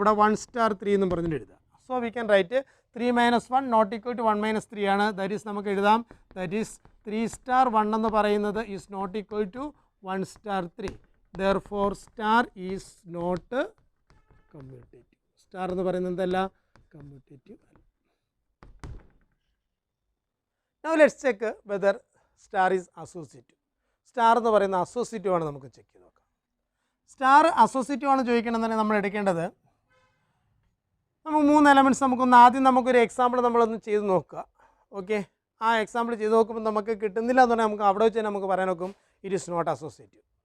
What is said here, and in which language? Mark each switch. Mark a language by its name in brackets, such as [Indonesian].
[Malayalam] ഇവിടെ 1 സ്റ്റാർ 3 എന്നും പറഞ്ഞിട്ട് എഴുതാം. [English] so we can write 3 - 1 not equal to 1 - 3 [Malayalam] ആണ്. [English] that is [Malayalam] നമുക്ക് എഴുതാം, [English] that is 3 star 1 [Malayalam] എന്ന് പറയുന്നത് [English] Is not equal to 1 star 3. Therefore star is not commutative. [Malayalam] Star എന്ന് പറയുന്നത് എന്തല്ല, കമ്മ്യൂട്ടേറ്റീവ് അല്ല. [English] Now let's check whether star is associative. [Malayalam] Star എന്ന് പറയുന്ന അസോസിയേറ്റീവ് ആണ്, നമുക്ക് ചെക്ക് ചെയ്ത് നോക്കാം. സ്റ്റാർ അസോസിയേറ്റീവ് ആണ് ചോദിക്കണമെന്നുണ്ടെങ്കിൽ നമ്മൾ എടുക്കേണ്ടത്, നമുക്ക് 3 എലമെൻറ്റ്സ് നമുക്കൊന്ന് ആദ്യം നമുക്കൊരു എക്സാമ്പിൾ നമ്മളൊന്ന് ചെയ്ത് നോക്കുക. ഓക്കെ, ആ എക്സാമ്പിൾ ചെയ്ത് നോക്കുമ്പോൾ നമുക്ക് കിട്ടുന്നില്ല എന്ന് പറഞ്ഞാൽ നമുക്ക് അവിടെ വെച്ച് തന്നെ നമുക്ക് പറയാൻ നോക്കും [English] It is not associative.